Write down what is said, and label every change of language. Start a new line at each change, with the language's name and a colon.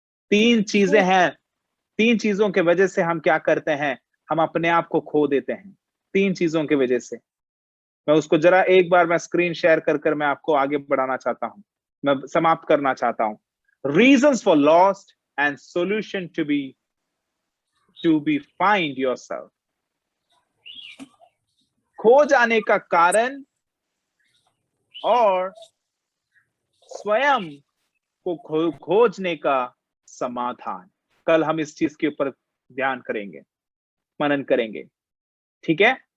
Hindi: 3 चीजें हैं, 3 चीजों के वजह से हम क्या करते हैं? हम अपने आप को खो देते हैं। 3 चीजों की वजह से। मैं उसको जरा एक बार मैं स्क्रीन शेयर कर मैं आपको आगे बढ़ाना चाहता हूं, मैं समाप्त करना चाहता हूं।
English: Reasons for lost, and solution to be find yourself.
Hindi: खो जाने का कारण और स्वयं को खोजने का समाधान। कल हम इस चीज के ऊपर ध्यान करेंगे, मनन करेंगे, ठीक है।